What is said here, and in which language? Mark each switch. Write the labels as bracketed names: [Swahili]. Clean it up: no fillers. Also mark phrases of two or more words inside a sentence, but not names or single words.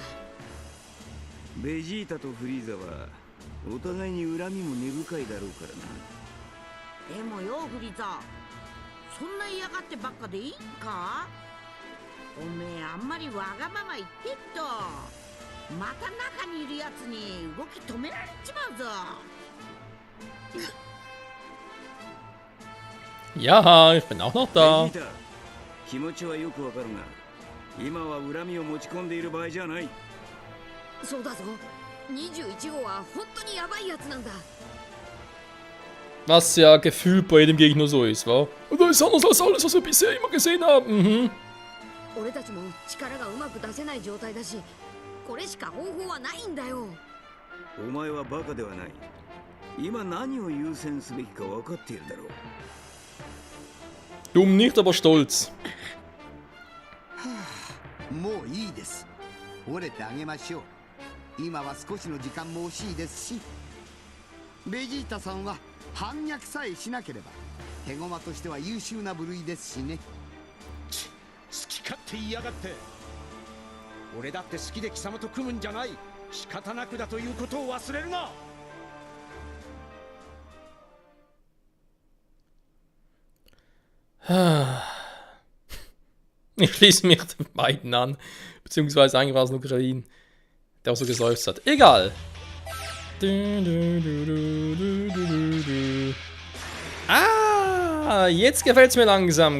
[Japanese] ベジータとフリーザはお互いに恨みも根深いだろうからな。でもよフリーザ、そんな嫌がってばっかでいいんか？おめえあんまりわがまま言ってっと、また中にいるやつに動き止められちまうぞ。 [German] Ja, ich bin auch noch da. [Japanese] 気持ちはよくわかるが、今は恨みを持ち込んでいる場合じゃない。そうだぞ。21号は本当にヤバいやつなんだ。 [German] Was ja gefühlt bei jedem Gegner so ist, wa? Und das ist anders als alles, was wir bisher immer gesehen haben. Mhm. [Japanese] 俺たちも力がうまく出せない状態だし、これしか方法はないんだよ。お前はバカではない。今何を優先すべきか分かっているだろう。 [German] Dumm nicht, aber stolz. [Japanese] もういいです。折れてあげましょう。今は少しの時間も惜しいですし、ベジータさんは反逆さえしなければ手駒としては優秀な部類ですしね。好き勝手言いやがって。俺だって好きで貴様と組むんじゃない。仕方なくだということを忘れるな。 [German] Ich schließe mich den beiden an. Beziehungsweise eigentlich war es nur Green, der auch so geseufzt hat. Egal. Ah, jetzt gefällt es mir langsam.